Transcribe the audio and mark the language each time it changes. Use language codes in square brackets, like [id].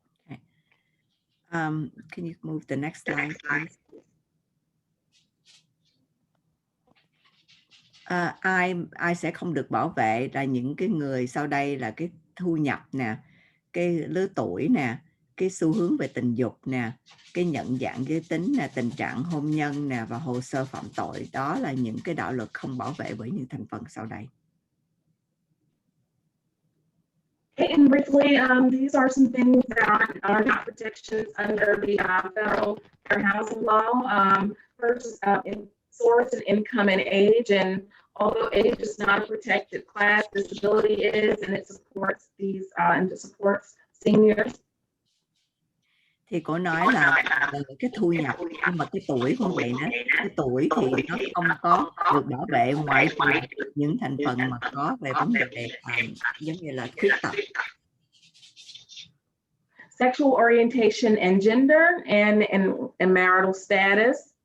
[en] Okay. Can you move the next slide, please? [vi] Ai sẽ không được bảo vệ là những cái người sau đây là cái thu nhập nè, cái lứa tuổi nè, cái xu hướng về tình dục nè, cái nhận dạng giới tính nè, tình trạng hôn nhân nè và hồ sơ phạm tội. Đó là những cái đạo luật không bảo vệ bởi những thành phần sau đây. [en] And briefly, these are some things that are not protections under the federal fair housing law. First is in source and income and age. And although age is not a protected class, disability is, and it supports these and it supports seniors. [vi] Thì cô nói là cái thu nhập, nhưng mà cái tuổi cũng vậy nữa. Cái tuổi thì nó không có được bảo vệ ngoại trừ những thành phần mà có về vấn đề giống như là khuyết tật. [en] Sexual orientation and gender and marital status.